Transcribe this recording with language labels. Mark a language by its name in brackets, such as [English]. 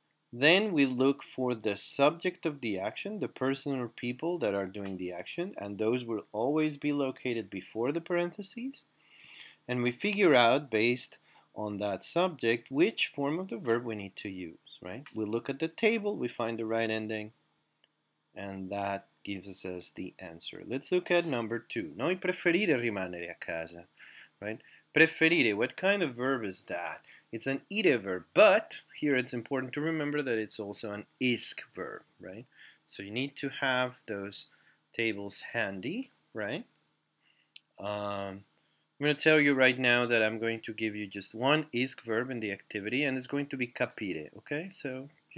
[English] Then we look for the subject of the action, the person or people that are doing the action, and those will always be located before the parentheses. And we figure out, based on that subject, which form of the verb we need to use, right? We look at the table, we find the right ending, and that gives us the answer. Let's look at number 2. [Italian] Noi preferire rimanere a casa, right? [English] Preferire, what kind of verb is that? It's an ire verb, but here it's important to remember that it's also an isk verb, right? So you need to have those tables handy, right? I'm going to tell you right now that I'm going to give you just one isk verb in the activity, and it's going to be capire, okay? So